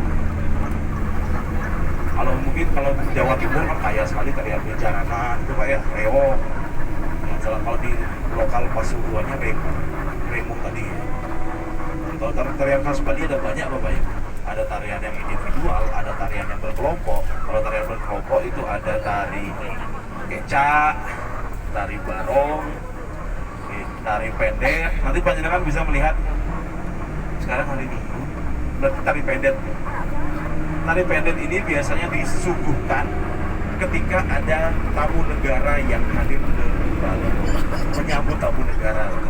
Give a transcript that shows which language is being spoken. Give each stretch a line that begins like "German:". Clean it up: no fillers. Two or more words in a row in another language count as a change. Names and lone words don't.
Indonesian: Kalau Jawa Timur kan kaya sekali tarian Jaranan itu Pak ya, reog. Kalau di lokal Pasuruannya Remo tadi. Kalau tarian khas Bali ada banyak Bapak ya. Ada tarian yang individual, ada tarian yang berkelompok. Kalau tarian berkelompok itu ada tari kecak, tari barong, tari pendek. Nanti panjenengan bisa melihat sekarang hari Minggu berarti tari pendek. Tari pendek ini biasanya disuguhkan ketika ada tamu negara yang hadir ke Bali, menyambut tamu negara.